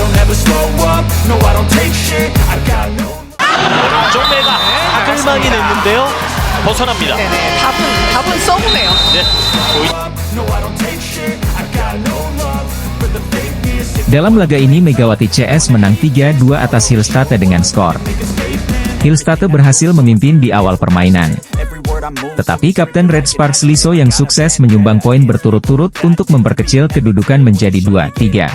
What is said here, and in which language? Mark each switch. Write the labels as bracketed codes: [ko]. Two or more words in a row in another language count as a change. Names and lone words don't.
[ko] 정매가 아끌만이 냈는데요. 벗어납니다. 네네, 답은 서브네요. 네. [id] Dalam laga ini Megawati CS menang 3-2 atas Hillstate dengan skor. Hillstate berhasil memimpin di awal permainan. Tetapi Kapten Red Sparks Liso yang sukses menyumbang poin berturut-turut untuk memperkecil kedudukan menjadi 2-3.